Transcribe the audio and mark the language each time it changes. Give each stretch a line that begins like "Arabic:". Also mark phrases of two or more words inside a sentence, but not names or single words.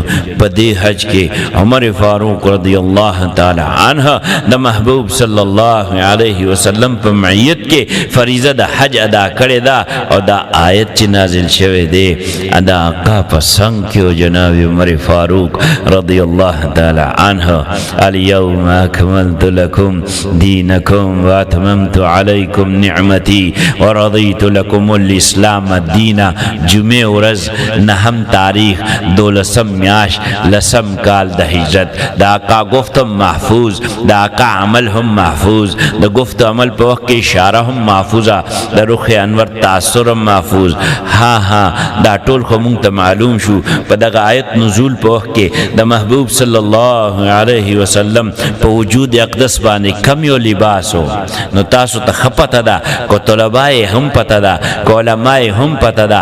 Pashto: په دې حج کې عمر فاروق
Arabic: رضی الله تعالی عنہ
Pashto: د محبوب
Arabic: صلی الله علیه وسلم
Pashto: په معیت کې فریضه د حج ادا کړې ده او دا آیت چې نازل شوه دی ادا آقا په څنګ کې جناب عمر فاروق
Arabic: رضی الله تعالی عنہ الیوم اکملت لکم دینکم واتممت علیکم نعمتی ورضیت لکم الاسلام دینا
Pashto: جمعه ورځ نهم تاریخ دولسم میاش لسم کال د هجرت دا آقا گفتم محفوظ دا آقا عمل هم محفوظ دا گفت عمل په وخت کې اشاره هم محفوظه د رخ انور تاثر هم محفوظ ها دا ټول خو مونږ ته معلوم شو په دغه آیت نزول په وخت کې د محبوب
Arabic: صلی الله علیه وسلم
Pashto: په وجود اقدس باندې کم یو لباسو نو تاسو ته خپته ده کو طلبای هم پتا دا کو علماء هم پتا دا